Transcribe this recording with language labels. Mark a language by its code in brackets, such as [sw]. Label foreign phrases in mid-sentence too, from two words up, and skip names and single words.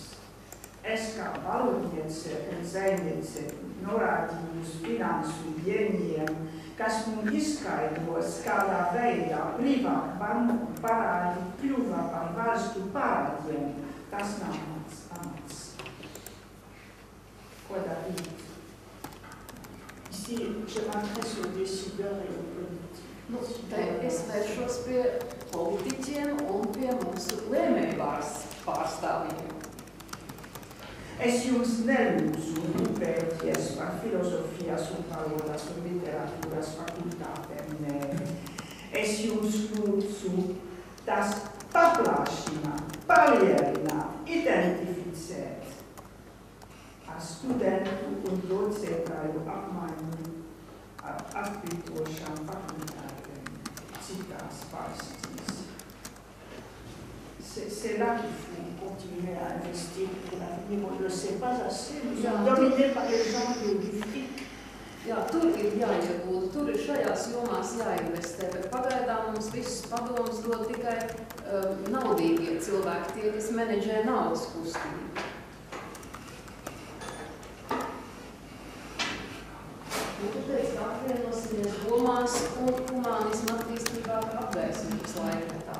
[lv] Es kā valodniece un zvejniece norādīju uz finansu ieņiem, kas mums izskaidros, kādā veidā privāti banku parādi kļuva par valstu parādiem. Tas nav mans amats. Ko darīt? [fr] Ici, je m'adresse aux décideurs et aux politiques. [lv] Es vēršos pie politiķiem un pie mūsu lēmējvārs pārstāvjiem. Es jums nelūdzu rūpēties par filozofijas un valodas un literatūras fakultātēm, nē. Es jums lūdzu tās paplašināt, palielināt, identificēt ar studentu un docētāju apmaiņu ar atkritošām fakultātēm citās valstīs. [fr] C'est là qu'il faut continuer à investir pour l'avenir. On ne le sait pas assez. Nous sommes dominés par les gens qui ont du fric. [lv] Jā, tur ir jāiegūda, tur ir šajās jomās jāinvestē, bet pagaidām mums visus padomus dod tikai naudīgie cilvēki, tie, kas menedžē naudas kustību. Tāpēc, ka apvienosimies domās un humānismu attīstībā apgaismības laikmetā.